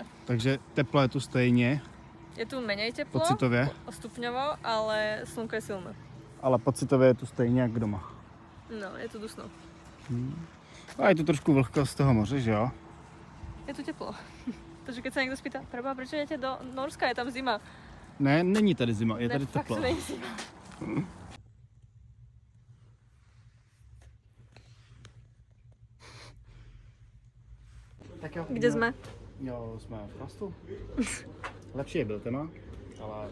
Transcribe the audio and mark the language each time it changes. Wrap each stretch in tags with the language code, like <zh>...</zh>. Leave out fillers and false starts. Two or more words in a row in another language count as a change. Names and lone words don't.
<cs>Takže teplo je tu stejně,</cs> <sk>Je tu menej teplo,</sk> <cs>pocitově,</cs> <sk>stupňovo, ale slnko je silné.</sk> <cs>ale pocitově je tu stejně jak doma. No, je tu dusno. A je tu trošku vlhko z toho moře, že jo?</cs> <sk>Je tu teplo. Takže keď sa niekto spýta, preboha, prečo idete do Norska, je tam zima?</sk> <cs>Ne, není tady zima, je tady Ne, fakt teplo. tu není zima. Tak jo.</cs> <sk>Kde sme?</sk> <cs>Jo, jsme v Plastu. Lepší je byl téma, ale...</cs>